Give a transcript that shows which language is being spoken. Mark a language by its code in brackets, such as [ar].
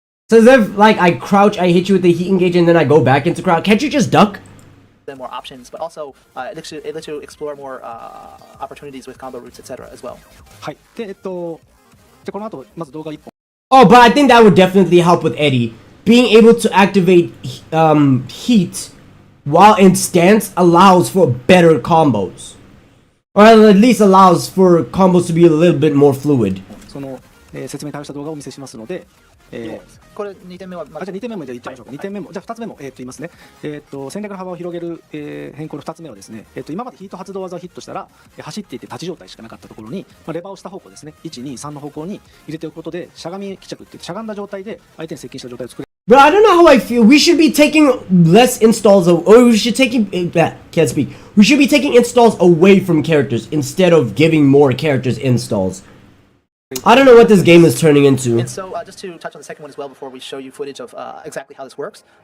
[en] So as if, like, I crouch, I hit you with the Heat engage, and then I go back into crouch. Can't you just duck? Them more options, but also it lets you explore more opportunities with combo routes, etc. as well. [ja] はい。で、じゃあこの後まず動画1本。 [en] Oh, but I think that would definitely help with Eddie. Being able to activate Heat while in stance allows for better combos. Or at least allows for combos to be a little bit more fluid. [ja] その、説明に対応した動画をお見せしますので、これ2点目は、じゃあ2点目もじゃあいっちゃいましょうか。2点目もじゃあ2つ目も言いますね。戦略の幅を広げる、変更の2つ目はですね、今までヒート発動技をヒットしたら、走っていて立ち状態しかなかったところに、レバーを下方向ですね、1、2、3の方向に入れておくことでしゃがみ帰着って言ってしゃがんだ状態で相手に接近した状態を作る。 [en] But I don't know how I feel. We should be taking less installs, or we should can't speak. We should be taking installs away from characters instead of giving more characters installs. I don't know what this game is turning into. And so, just to touch on the second one as well before we show you footage of exactly how this works.